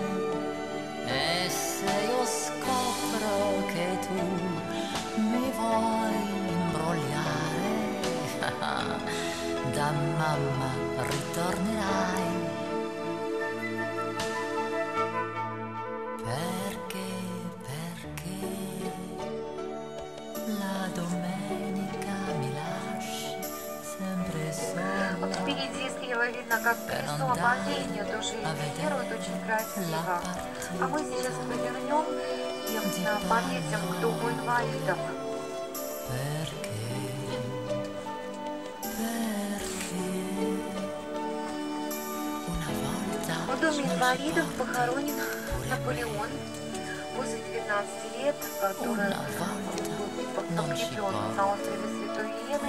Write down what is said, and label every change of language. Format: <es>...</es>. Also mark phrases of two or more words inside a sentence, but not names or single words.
<it>E se io scopro che tu mi vuoi imbrogliare, da mamma ritornerai. Perché la domenica mi lasci sempre sola.</it> <ru>Вот впереди слева видно, как колесо обозрения тоже иллюминирует очень красиво. А мы сейчас повернем и подъедем к дому инвалидов. В доме инвалидов похоронен Наполеон после 12 лет, который был покреплен на острове Святой Елены.</ru>